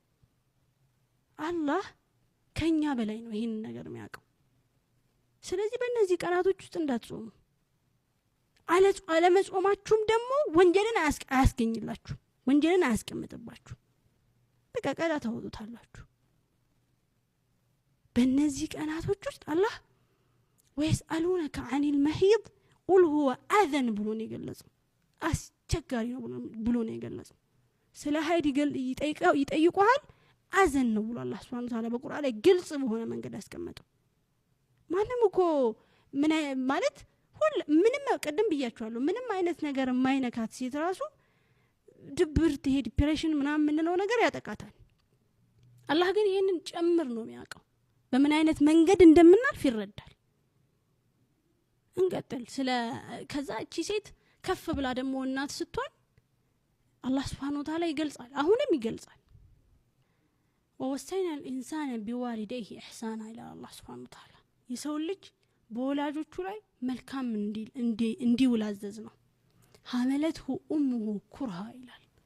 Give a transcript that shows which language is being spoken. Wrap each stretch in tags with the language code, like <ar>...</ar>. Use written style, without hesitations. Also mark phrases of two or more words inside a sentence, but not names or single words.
<am>አላህ ከኛ በላይ ነው ይሄን ነገር የሚያውቀው ስለዚህ በእነዚህ ቀናቶች ውስጥ እንዳትጾሙ አለመጾማችሁም ደግሞ ወንጀልን አያስገኝላችሁ ወንጀልን አያስቀምጥባችሁ በቃ ቀዳ ታወጡታላችሁ በእነዚህ ቀናቶች ውስጥ አላህ</am> <ar>ويسألونك عن المحيض قل هو أذن</ar> <am>ብሎ ነው የገለጸው አስቸጋሪ ነው ብሎ ነው የገለጸው ስለ ሀይድ ይጠይቁሃል አዘን ነው ብሎ አላህ</am> <ar>سبحانه تعالى</ar> <am>በቁርአን ላይ ግልጽ በሆነ መንገድ ያስቀመጠው ማንም እኮ ምን ማለት ሁሉ ምንም ቀደም ብያችኋለሁ ምንም አይነት ነገር የማይነካት ሴት ራሱ ድብርት ይሄ ዲፕሬሽን ምናምን ምንለው ነገር ያጠቃታል አላህ ግን ይሄንን ጨምር ነው የሚያውቀው በምን አይነት መንገድ እንደምናልፍ ይረዳል እንቀጥል ስለ ከዛ እቺ ሴት ከፍ ብላ ደግሞ እናት ስትሆን አላህ</am> <ar>سبحانه تعالى</ar> <am>ይገልጻል አሁንም ይገልጻል</am> <ar>ووصينا الانسان بوالديه احسانا الى الله سبحانه وتعالى</ar> <am>የሰው ልጅ በወላጆቹ ላይ መልካም እንዲውላዘዝ ነው</am> <ar>حملته أمه كرها</ar> <am>ይላል</am>